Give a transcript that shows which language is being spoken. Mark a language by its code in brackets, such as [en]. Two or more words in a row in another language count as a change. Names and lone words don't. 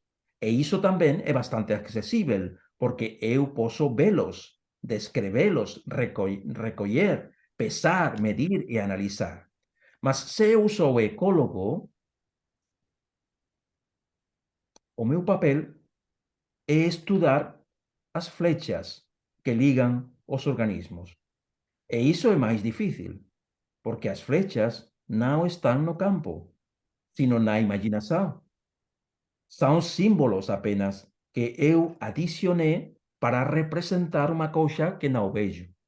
[pt] E isso também é bastante acessível, porque eu posso vê-los, descrevê-los, recolher, pesar, medir e analisar. Mas se eu sou ecólogo, o meu papel é estudar as flechas que ligan os organismos. [gl] E iso é máis difícil, porque as flechas non están no campo, sino na imaginación. Son símbolos apenas que eu adicionei para representar unha cousa que non vejo.